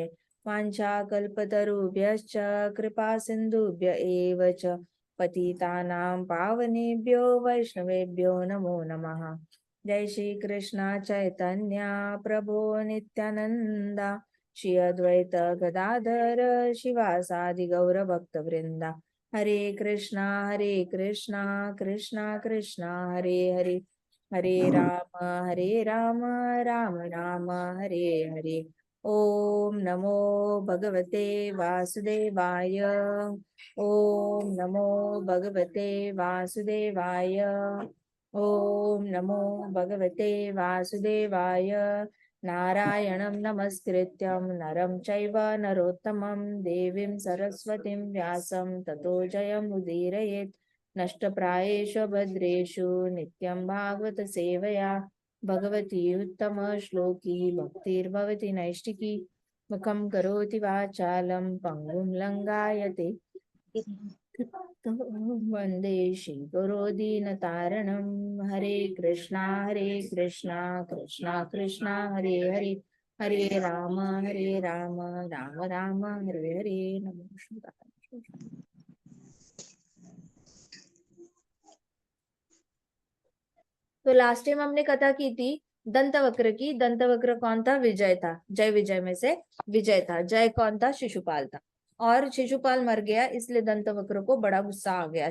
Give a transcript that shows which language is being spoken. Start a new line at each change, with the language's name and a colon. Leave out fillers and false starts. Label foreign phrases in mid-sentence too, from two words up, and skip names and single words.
Sanskrit: वाञ्छाकल्पतरुभ्यश्च कृपा सिन्धुभ्य एव च पतितानां पावनेभ्यो वैष्णवेभ्यो नमो नमः।
Bangla: জয় শ্রী কৃষ্ণ চৈতন্য প্রভু নিত্যানন্দ শ্রী অদ্বৈত গদাধর শিবাসাদি গৌর ভক্ত বৃন্দ।
Sanskrit: हरे कृष्णा कृष्णा कृष्णा हरे हरे हरे राम राम राम हरे हरे। ओम नमो भगवते वासुदेवाय। ओम नमो भगवते वासुदेवाय। ओम नमो भगवते वासुदेवाय। नारायणं नमस्कृत्यं नरं चैव नरोत्तमं देवीं सरस्वतीं व्यासं ततो जयमुदीरयेत्। नष्टप्रायेषु भद्रेषु नित्यं भागवत सेवया भगवती उत्तमश्लोकी भक्तिर्भवति नैष्टिकी। मुखं करोति वाचालं पङ्गुं लङ्घयते वंदे श्रीगुरो दीनतारणं। हरे कृष्णा कृष्णा कृष्णा हरे हरे हरे राम राम राम हरे हरे। नमो शिवाय।
Hindi: तो
English: last time
Hindi: हमने कथा की थी दंतवक्र की। दंतवक्र कौन था? विजय था। जय विजय में से विजय था। जय कौन था? शिशुपाल था। और शिशुपाल मर गया, इसलिए दंतवक्र को बड़ा गुस्सा आ गया।